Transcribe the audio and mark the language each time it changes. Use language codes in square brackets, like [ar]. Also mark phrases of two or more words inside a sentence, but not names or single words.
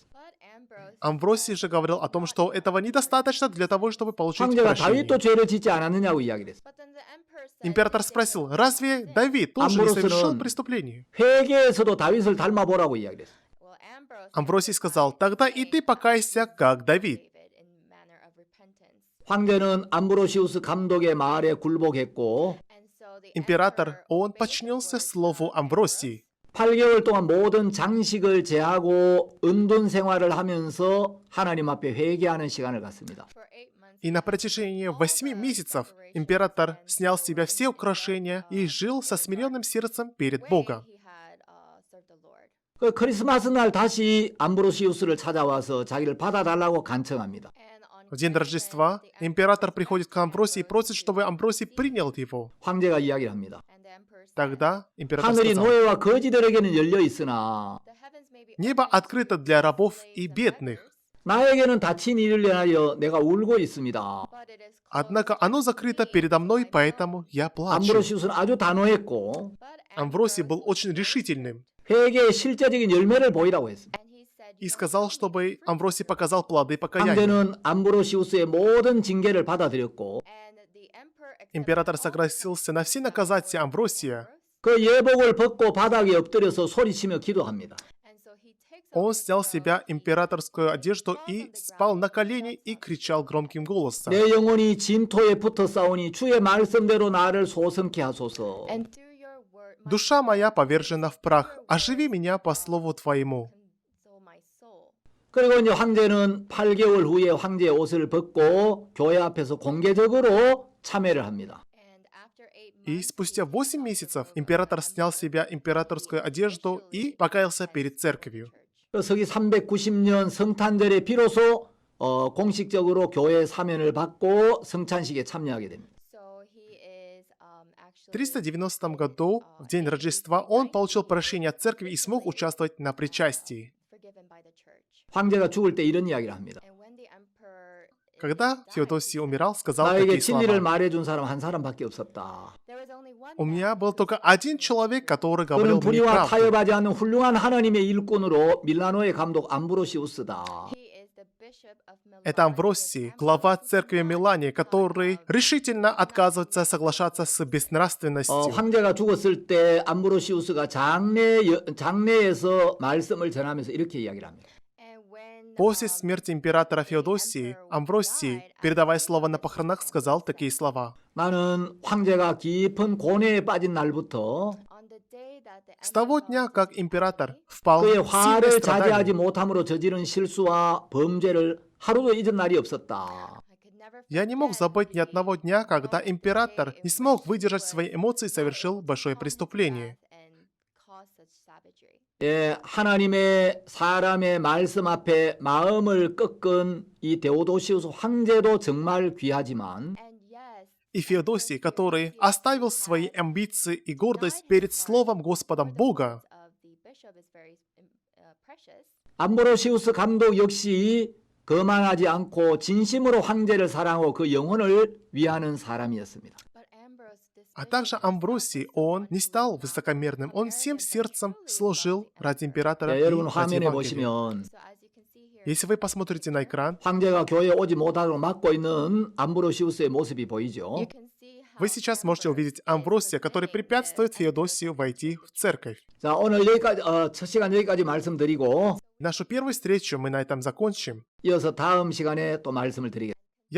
[ru] Амвросий же говорил о том, что этого недостаточно для того, чтобы получить [ko] 황제가 [ru] прощение. [ko] 다윗도 죄를 짓지 않았느냐고 이야기를 했습니다. [ru] Император спросил: разве Давид тоже не совершил [ko] Амвроси는 [ru] преступление? [ko] 회개에서도 다윗을 닮아보라고 이야기를 했습니다. [ru] Амвросий сказал: тогда и ты покайся, как Давид. [ko] 황제는 암브로시우스 감독의 말에 굴복했고 [ru] Император, он подчинился слову Амвросии. [ko] 8개월 동안 모든 장식을 제하고 은둔 생활을 하면서 하나님 앞에 회개하는 시간을 갖습니다. [ru] И на протяжении 8 месяцев император снял с себя все украшения и жил со смиренным сердцем перед Богом. [ko] 그 크리스마스 날 다시 암브로시우스를 찾아와서 자기를 받아달라고 간청합니다. [ru] В день Рождества император приходит к Амвросии и просит, чтобы Амвросий принял его. [ko] 황제가 이야기를 합니다. [ru] Тогда император [ko] 하늘이 [ru] сказал: [ko] 노예와 거지들에게는 열려 있으나 [ru] небо открыто для рабов и бедных, [ko] 나에게는 닫힌 일을 인하여 내가 울고 있습니다. [ru] однако оно закрыто передо мной, поэтому я плачу. [ko] 암브로시우스는 아주 단호했고 [ru] Амвросий был очень решительным [ko] 회개의 실제적인 열매를 보이라고 했습니다. [ru] и сказал, чтобы Амвросий показал плоды покаяния. [ko] 황제는 암브로시우스의 모든 징계를 받아들였고 [ru] Император согласился на все наказания Амвросия. [ko] 그 예복을 벗고 바닥에 엎드려서 소리치며 기도합니다. [ru] Он снял с себя императорскую одежду и спал на колени и кричал громким голосом. [ko] 내 영혼이 진토에 붙어 싸우니 주의 말씀대로 나를 소성케 하소서. [ru] Душа моя повержена в прах, оживи меня по слову Твоему. [ko] 그리고 이제 황제는 8개월 후에 황제의 옷을 벗고 교회 앞에서 공개적으로 참회를 합니다. [ru] И спустя 8 месяцев император снял с себя императорскую одежду и покаялся перед церковью. [ko] 서기 390년 성탄절에 비로소 공식적으로 교회 사면을 받고 성찬식에 참여하게 됩니다. [ru] В 390 году, в день Рождества, он получил прощение от церкви и смог участвовать на причастии. [ko] 황제가 죽을 때 이런 이야기를 합니다. [ru] Когда Феодосий умирал, сказал [ko] 나에게 [ru] такие [ko] 진리를 [ru] слова. [ko] 말해준 사람 한 사람밖에 없었다. [ru] У меня был только один человек, который говорил [ko] 그는 [ru] мне [ko] 불의와 [ru] правду. [ko] 타협하지 않는 훌륭한 하나님의 일꾼으로 밀라노의 감독 암브로시우스다. [ru] Это Амвросий, глава церкви Милане, который решительно отказывается соглашаться с безнравственностью. [ko] 황제가 죽었을 때 암브로시우스가 장례에서 말씀을 전하면서 이렇게 이야기를 합니다. [ru] После смерти императора Феодосии, Амвросий, передавая слово на похоронах, сказал такие слова. [ko] 나는 황제가 깊은 고뇌에 빠진 날부터 [ru] С того дня, как император впал [ko] 그의 [ru] в сильное [ko] 화를 자제하지 [ru] страдание, [ko] 못함으로 저지른 실수와 범죄를 하루도 잊은 날이 없었다. [ru] я не мог забыть ни одного дня, когда император не смог выдержать свои эмоции и совершил большое преступление. [ko] 예, 하나님의 사람의 말씀 앞에 마음을 꺾은 이 데오도시우스 황제도 정말 귀하지만 [ru] И Феодосий, который оставил свои амбиции и гордость перед Словом Господом Бога, [ko] 암브로시우스 감독 역시 거만하지 않고 진심으로 황제를 사랑하고 그 영혼을 위하는 사람이었습니다. [ru] а также Амвросий, он не стал высокомерным, он всем сердцем служил ради императора [ko] 예, [ru] и [ko] 여러분 [ru] ради [ko] 화면에 [ru] Евангелия. [ko] 보시면 [ru] Если вы посмотрите на экран, [ko] 황제가 교회에 오지 못하도록 막고 있는 암브로시우스의 모습이 보이죠. [ru] вы сейчас можете увидеть Амвросия, который препятствует Феодосию войти в церковь. [ko] 자, 오늘 여기까지 첫 시간 여기까지 말씀드리고 [ru] Нашу первую встречу мы на этом закончим. [ko] 이어서 다음 시간에 또 말씀을 드리겠습니다.